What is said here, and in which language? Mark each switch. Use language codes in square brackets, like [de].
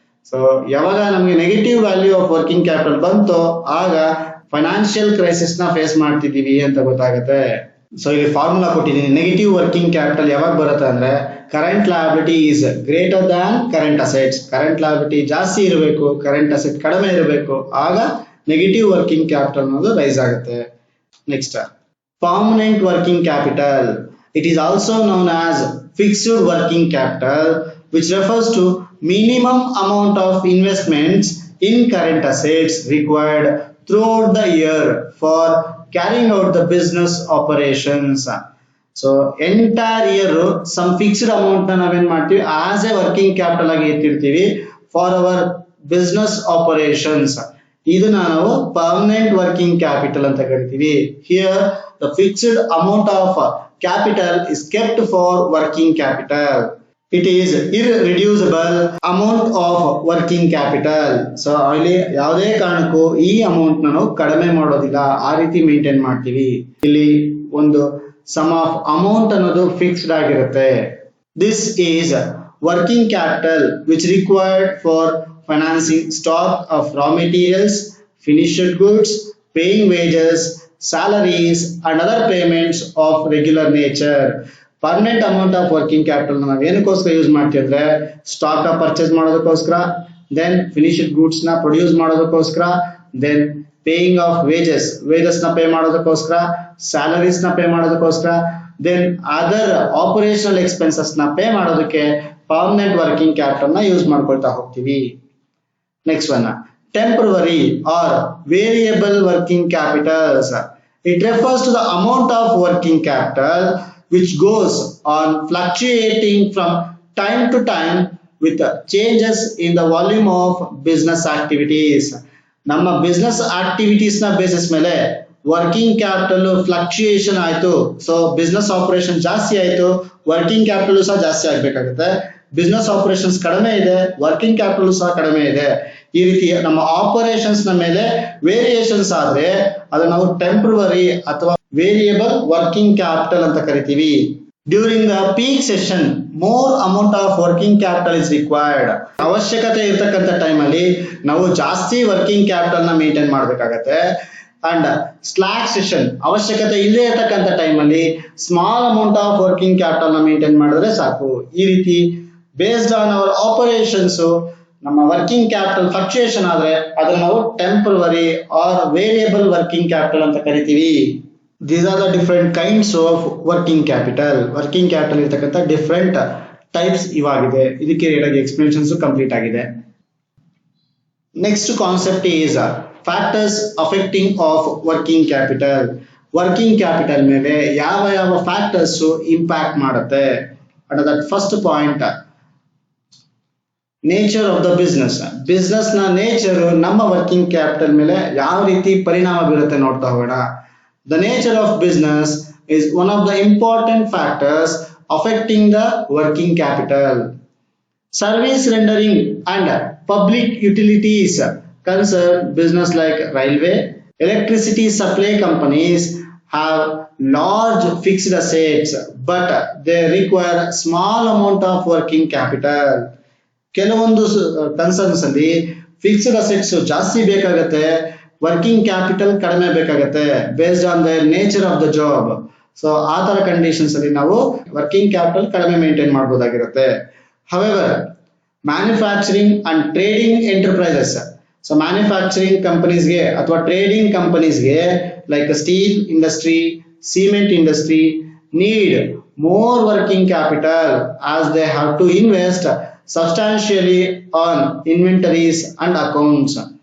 [kn] So ಯಾವಾಗ ನಮಗೆ negative value of working capital ಬಂತೋ ಆಗ ಫೈನಾನ್ಷಿಯಲ್ ಕ್ರೈಸಿಸ್ ನ ಫೇಸ್ ಮಾಡ್ತಿದೀವಿ ಅಂತ ಗೊತ್ತಾಗುತ್ತೆ. ಸೊ ಇಲ್ಲಿ ಫಾರ್ಮುಲಾ ಕೊಟ್ಟಿದ್ದೀನಿ. ನೆಗೆಟಿವ್ ವರ್ಕಿಂಗ್ ಕ್ಯಾಪಿಟಲ್ ಯಾವಾಗ ಬರುತ್ತೆ ಅಂದ್ರೆ [en] Current liability is greater than current assets. [kn] Current liability ಜಾಸ್ತಿ ಇರಬೇಕು, ಕರೆಂಟ್ ಅಸೆಟ್ ಕಡಿಮೆ ಇರಬೇಕು, ಆಗ ನೆಗೆಟಿವ್ ವರ್ಕಿಂಗ್ ಕ್ಯಾಪಿಟಲ್ ಅನ್ನೋದು ರೈಸ್ ಆಗುತ್ತೆ. [en] Next, permanent working capital. It is also known as fixed working capital which refers to minimum amount of investments in current assets required throughout the year for carrying out the business operations. So entire year some fixed amount [kn] na naven martivi [en] as a working capital [kn] agi ettirtivi [en] for our business operations. [kn] ಇದನ್ನ ನಾವು permanent working capital ಅಂತ ಕರಿತೀವಿ. [en] Here the fixed amount of capital is kept for working capital. It is irreducible amount of working capital. [kn] So ಇಲ್ಲಿ ಯಾವುದೇ ಕಾರಣಕ್ಕೂ ಈ amount ನಾವು ಕಡಿಮೆ ಮಾಡೋದಿಲ್ಲ, ಆ ರೀತಿ ಮೇಂಟೈನ್ ಮಾಡ್ತೀವಿ. ಇಲ್ಲಿ ಒಂದು ಸಮ್ ಆಫ್ ಅಮೌಂಟ್ ಅನ್ನೋದು ಫಿಕ್ಸ್ಡ್ ಆಗಿರುತ್ತೆ. [en] This is working capital which required for financing stock of raw materials, finished goods, paying wages, salaries and other payments of regular nature. [kn] Permanent amount of working capital ನಾವು ಏನಕ್ಕೋಸ್ಕರ use ಮಾಡ್ತೀವಿ ಅಂದ್ರೆ stock ನ purchase ಮಾಡೋದಕ್ಕೋಸ್ಕರ, then finished goods ನ produce ಮಾಡೋದಕ್ಕೋಸ್ಕರ, then paying of wages ನ pay ಮಾಡೋದಕ್ಕೋಸ್ಕರ, salaries ನ ಪೇ ಮಾಡೋದಕ್ಕೋಸ್ಕರ, ದೆನ್ ಅದರ್ ಆಪರೇಷನಲ್ ಎಕ್ಸ್ಪೆನ್ಸಸ್ ನ ಪೇ ಮಾಡೋದಕ್ಕೆ ಪರ್ಮನೆಂಟ್ ವರ್ಕಿಂಗ್ ಕ್ಯಾಪಿಟಲ್ ನ ಯೂಸ್ ಮಾಡ್ಕೊಳ್ತಾ ಹೋಗ್ತೀವಿ. [en] Next one, temporary or variable working capitals. It refers to the amount of working capital which goes on fluctuating from time to time with changes in the volume of business activities. [kn] ನಮ್ಮ business activities ನ basis ಮೇಲೆ working capital fluctuation ಆಯ್ತು, so business operation ಜಾಸ್ತಿ ಆಯ್ತು, working capital ಸಹ ಜಾಸ್ತಿ ಆಗ್ಬೇಕಾಗುತ್ತೆ. Business operations ಕಡಿಮೆ ಇದೆ, ವರ್ಕಿಂಗ್ ಕ್ಯಾಪಿಟಲ್ ಸಹ ಕಡಿಮೆ ಇದೆ. ಈ ರೀತಿ ನಮ್ಮ ಆಪರೇಷನ್ಸ್ ನ ಮೇಲೆ ವೇರಿಯೇಷನ್ಸ್ ಆದ್ರೆ ಅದನ್ನ ನಾವು ಟೆಂಪರರಿ ಅಥವಾ ವೇರಿಯಬಲ್ ವರ್ಕಿಂಗ್ ಕ್ಯಾಪಿಟಲ್ ಅಂತ ಕರಿತೀವಿ. [en] During the peak session more amount of working capital is required. [kn] ಅವಶ್ಯಕತೆ ಇರ್ತಕ್ಕಂಥ ಟೈಮ್ ಅಲ್ಲಿ ನಾವು ಜಾಸ್ತಿ ವರ್ಕಿಂಗ್ ಕ್ಯಾಪಿಟಲ್ ನ ಮೇಂಟೈನ್ ಮಾಡಬೇಕಾಗತ್ತೆ. ಅಂಡ್ ಸ್ಲಾಕ್ ಸೆಷನ್ ಅವಶ್ಯಕತೆ ಇಲ್ಲದೆ ಇರ್ತಕ್ಕಂಥ ಟೈಮ್ ಅಲ್ಲಿ small amount of working capital ನ ಮೇಂಟೈನ್ ಮಾಡಿದ್ರೆ ಸಾಕು. ಈ ರೀತಿ [en] based on our operations [kn] ನಮ್ಮ ವರ್ಕಿಂಗ್ ಕ್ಯಾಪಿಟಲ್ ಫ್ಲಕ್ಚುಯೇಷನ್ ಆದ್ರೆ ಅದನ್ನ ನಾವು temporary R variable working capital ಅಂತ ಕರಿತೀವಿ. [en] These are the different kinds of working capital. [kn] Working capital ಇರತಕ್ಕಂಥ ಡಿಫರೆಂಟ್ ಟೈಪ್ಸ್ ಇವಾಗಿದೆ. ಇದಕ್ಕೆ ರೇಟಾಗಿ ಎಕ್ಸ್ಪ್ಲನೇಷನ್ಸ್ ಕಂಪ್ಲೀಟ್ ಆಗಿದೆ. [en] Next concept is factors affecting of working capital. [kn] Working capital ಮೇಲೆ ಯಾವ ಯಾವ ಫ್ಯಾಕ್ಟರ್ಸ್ ಇಂಪ್ಯಾಕ್ಟ್ ಮಾಡುತ್ತೆ [en] And that first point, nature of the business. [kn] Business ನ nature ನಮ್ಮ working capital ಮೇಲೆ ಯಾವ ರೀತಿ ಪರಿಣಾಮ ಬೀರುತ್ತೆ ನೋಡ್ತಾ ಹೋಗೋಣ. [en] The nature of business is one of the important factors affecting the working capital. Service rendering and public utilities concern business like railway, electricity supply companies have large fixed assets, but they require small amount of working capital. [kn] ಕೆಲವೊಂದು concerns ಅಲ್ಲಿ fixed assets ಜಾಸ್ತಿ ಬೇಕಾಗತ್ತೆ, working capital ಕಡಿಮೆ ಬೇಕಾಗತ್ತೆ [en] Based on the nature of the job. [kn] So ಆ ತರ conditions ಅಲ್ಲಿ ನಾವು ವರ್ಕಿಂಗ್ ಕ್ಯಾಪಿಟಲ್ ಕಡಿಮೆ maintain ಮಾಡಬಹುದಾಗಿರುತ್ತೆ. [en] however manufacturing and trading enterprises, [kn] so manufacturing ಕಂಪನೀಸ್ಗೆ ಅಥವಾ trading ಕಂಪನೀಸ್ಗೆ [en] Like steel industry, cement industry need more working capital as they have to invest substantially on inventories and accounts.